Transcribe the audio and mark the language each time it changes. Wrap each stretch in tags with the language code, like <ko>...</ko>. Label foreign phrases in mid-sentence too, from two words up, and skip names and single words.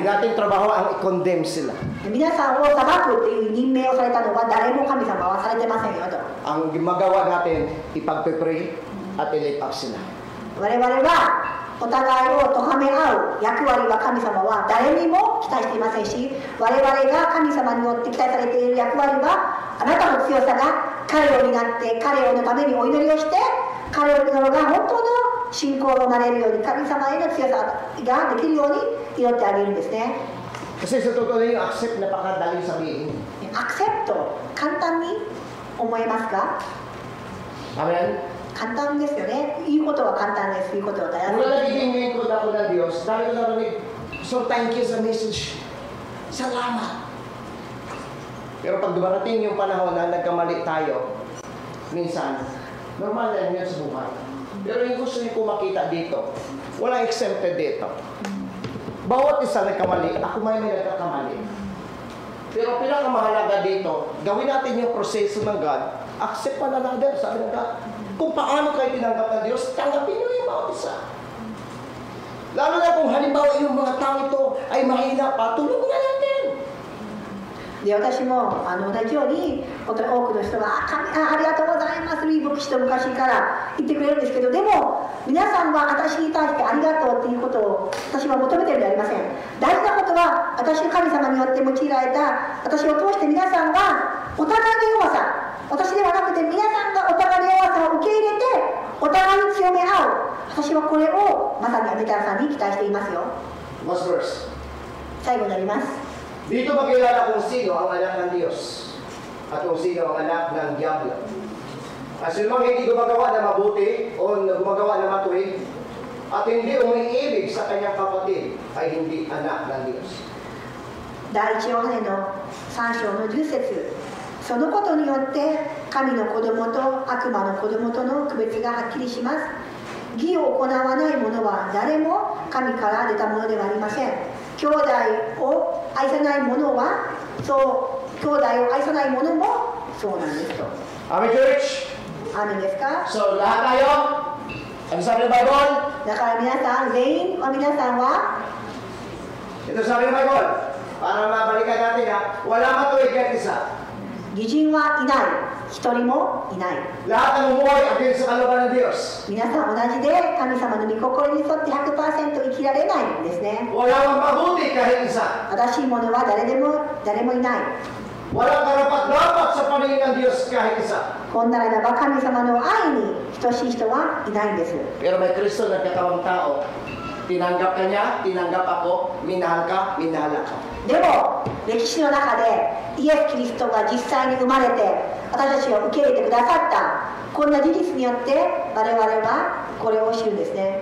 <tl>Hindi nating trabaho ang i-condemn sila.</tl> <ja>皆さんを裁くっていう任命をされたのは誰も神様はされてませんよと。</ja> <tl>Ang gumagawa natin, ipagpe-pray at i-</tl> <en>lift up</en> <tl>sila.</tl> <ja>我々はお互いを咎め合う役割は神様は誰にも期待していませんし、我々が神様によって期待されている役割はあなたの強さが彼を担って彼のためにお祈りをして彼をが本当の信仰をなれるように神様への強さができるように祈ってあげるんですね。</ja> <tl>Kasi sa totoo yung accept, napakadaling sabihin.</tl> <ja>アクセプト簡単に思えますか？ Amen? 簡単ですよね。いいことは簡単です。いいことは大変。</ja> <tl>Mula nagiging lingkod ako ng Diyos, dahil ko narinig,</tl> <en>so thank you</en> <tl>sa message. Salamat. Pero pag dumarating yung panahon na nagkamali tayo, minsan, normal na yun sa buhay. Pero yung gusto niyo po makita dito, walang exempted dito. Bawat isa nagkamali, ako may nagkakamali. Pero pinakamahalaga dito, gawin natin yung proseso ng God,</tl> <en>accept one another,</en> <tl>sabi ng God. Kung paano kayo tinanggap ng Diyos, tanggapin nyo yung bawat isa. Lalo na kung halimbawa yung mga tao ito ay mahina pa, tulungan natin.</tl> <ja>で私も同じように本当に多くの人がありがとうございますいい牧師と昔から言ってくれるんですけど、でも皆さんは私に対してありがとうということを私は求めているではありません。大事なことは私の神様によって用いられた私を通して皆さんがお互いの弱さ、私ではなくて皆さんがお互いの弱さを受け入れてお互いに強め合う、私はこれをまさにアメリカさんに期待していますよ。</ja> <en>Last verse.</en> <ja>最後になります。</ja> <tl>Dito makilala kung sino ang anak ng Diyos at kung sino ang anak ng Diablo. At sinumang hindi gumagawa na mabuti o gumagawa na matuwid at hindi umiibig sa kanyang kapatid ay hindi anak ng Diyos.</tl> <ja>第一ヨハネの3章の10節、そのことによって神の子供と悪魔の子供との区別がはっきりします。義を行わない者は誰も神から出たものではありません。兄弟を愛さない者は兄弟を愛さない者もそうなんですと。</ja> <en>Amen, church?</en> <ja>アーメンですか？</ja> <tl>So, lahat tayo, ang sabi ng Bible,</tl> <ja>だから皆さん、全員は皆さんは</ja> <tl>ito sabi ng Bible, para mabalikan natin ha, wala matuwid kahit isa.</tl> <ja>義人はいない、一人もいない。</ja> <tl>Lahat ng umuhay ayon sa kalooban ng Diyos.</tl> <ja>皆さん同じで神様の御心に沿って 100% 生きられないんですね。</ja> <tl>Wala mang mabuti kahit isa.</tl> <ja>正しいものは誰もいない。</ja> <tl>Walang karapat-dapat sa paningin ng Diyos kahit isa.</tl> <ja>こんならば神様の愛に等しい人はいないんです。</ja> <tl>Pero may Kristo nagkatawang tao. Tinanggap ka niya, tinanggap ako, minahal ka, minahal ako.</tl> <ja>でも歴史の中でイエス・キリストが実際に生まれて私たちを受け入れてくださったこんな事実によって我々はこれを知るんですね。</ja>